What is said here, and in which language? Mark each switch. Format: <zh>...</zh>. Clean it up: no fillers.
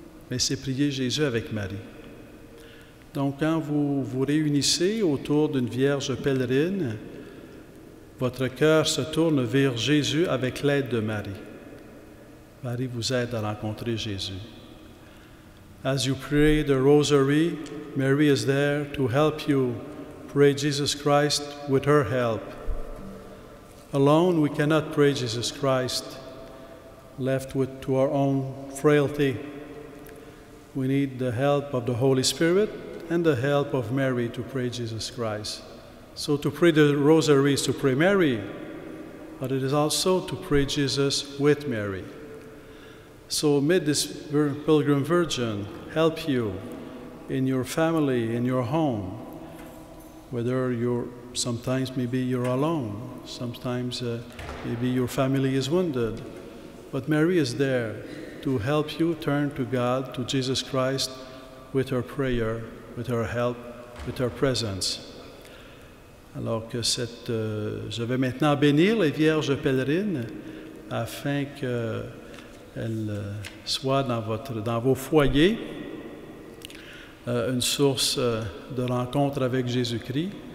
<fr>Mais c'est prier Jésus avec Marie. Donc quand vous vous réunissez autour d'une Vierge pèlerine, votre cœur se tourne vers Jésus avec l'aide de Marie. Marie vous aide à rencontrer Jésus.</fr> <en>As you pray the Rosary, Mary is there to help you pray Jesus Christ with her help. Alone, we cannot pray Jesus Christ, left to our own frailty. We need the help of the Holy Spirit and the help of Mary to pray Jesus Christ. So to pray the Rosary is to pray Mary, but it is also to pray Jesus with Mary. So may this Pilgrim Virgin help you in your family, in your home, whether sometimes maybe you're alone, sometimes maybe your family is wounded, but Mary is there to help you turn to God, to Jesus Christ, with her prayer, with her help, with her presence.</en> <fr>Alors que je vais maintenant bénir les Vierges pèlerines afin qu'elles soient dans vos foyers une source de rencontre avec Jésus-Christ.</fr>